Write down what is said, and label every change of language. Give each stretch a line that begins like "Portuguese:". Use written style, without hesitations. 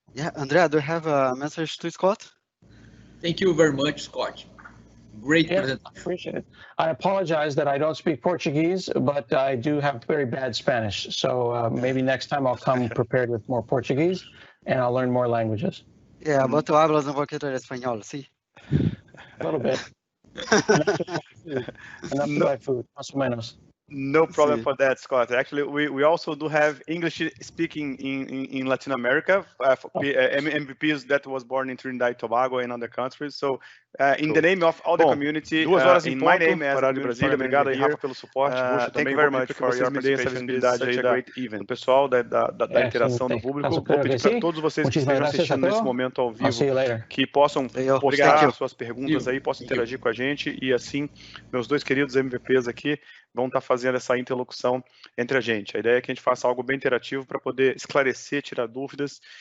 English: Yeah, Andrea, do you have a message to Scott? Thank you very much, Scott. Great presentation. I appreciate it. I apologize that I don't speak Portuguese, but I do have very bad Spanish. So maybe next time I'll come prepared with more Portuguese and I'll learn more languages. Yeah, but
Spanish: tú hablas un poquito de español, sí?
English: A little bit. Enough to buy food,
Spanish: más o menos.
English: No problem for that, Scott. Actually, we also do have English speaking in Latin America, MVPs that was born in Trinidad and Tobago and other countries. So, in the name of all the community, in my name as
Portuguese: horário de Brasília, obrigado aí, Rafa, pelo suporte.
English: Thank you very much for your participation in such a great event.
Portuguese: O pessoal da interação do público, vou pedir para todos vocês que estejam assistindo nesse momento ao vivo, que possam postar suas perguntas aí, possam interagir com a gente e assim, meus dois queridos MVPs aqui vão estar fazendo essa interlocução entre a gente. A ideia é que a gente faça algo bem interativo para poder esclarecer, tirar dúvidas.